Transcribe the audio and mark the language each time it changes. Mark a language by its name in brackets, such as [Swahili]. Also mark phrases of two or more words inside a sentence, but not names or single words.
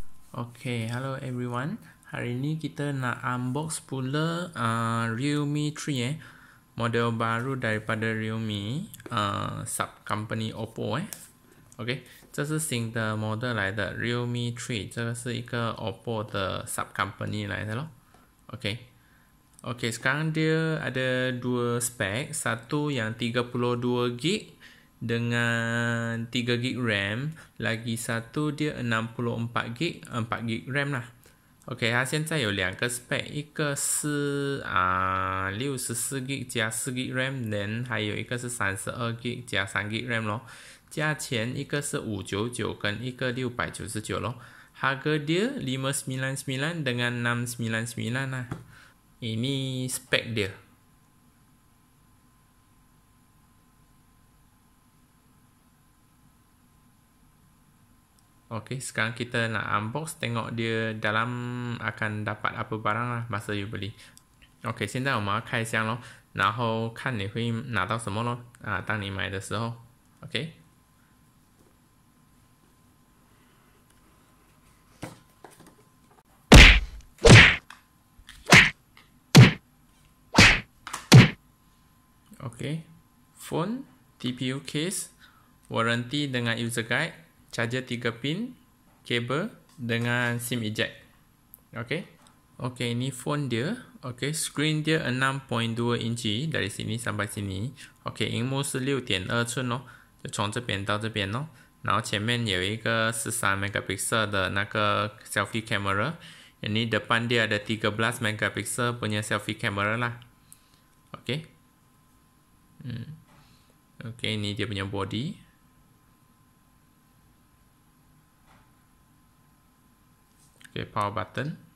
[English] Okay, hello everyone. [Malay] Hari ni kita nak unbox pula Realme 3 model baru daripada Realme [English] sub company [Malay] Oppo OK， [Chinese] 这是新的 model 来的 Realme 3， 这个是一个 Oppo 的 [English] sub company [Chinese] 来的咯。OK， [Malay] sekarang dia ada dua spek, satu yang 32GB dengan 3GB RAM, lagi satu dia 64GB 4GB RAM [Chinese] 啦。OK， 它现在有两个 spec， 一个是64GB 加 4GB RAM， then 还有一个是 32GB 加 3GB RAM 咯。价钱一个是599跟一个699 咯。 [Malay] Harga dia 599 dengan 699 lah. Ini spek dia. Okey, sekarang kita nak unbox, tengok dia dalam akan dapat apa barang lah masa you beli. [Chinese] OK， 现在我们要开箱咯，然后看你会拿到什么咯当你买的时候 OK。 [English] OK， phone, TPU case, warranty dengan user guide, charger 3 pin, [Malay] kabel dengan [English] SIM eject. [Malay] OK, ini phone dia. OK， screen dia 6.2 inci dari sini sampai sini. [Chinese] OK， 荧幕是6.2寸咯，就从这边到这边咯。然后前面有一个13 megapixel 的那个 [English] selfie camera. [Malay] Ini depan dia ada 13 megapixel punya [English] selfie camera [Malay] lah. OK. OK, ini dia punya body. [English] OK, power button.